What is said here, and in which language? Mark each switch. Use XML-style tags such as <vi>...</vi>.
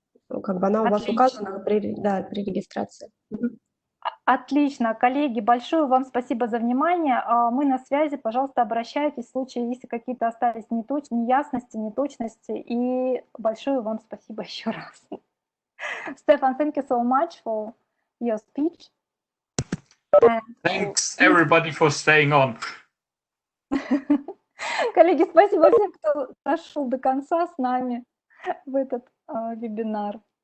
<ru>Как бы она у вас указана при регистрации. Отлично, коллеги, большое вам спасибо за внимание. Мы на связи, пожалуйста, обращайтесь в случае, если какие-то остались неясности, неточности. И большое вам спасибо еще раз.</ru> <en>Stefan, thank you so much for your speech. Thanks everybody for staying on.</en> <ru>Коллеги, спасибо всем, кто дошел до конца с нами в этот вебинар.</ru>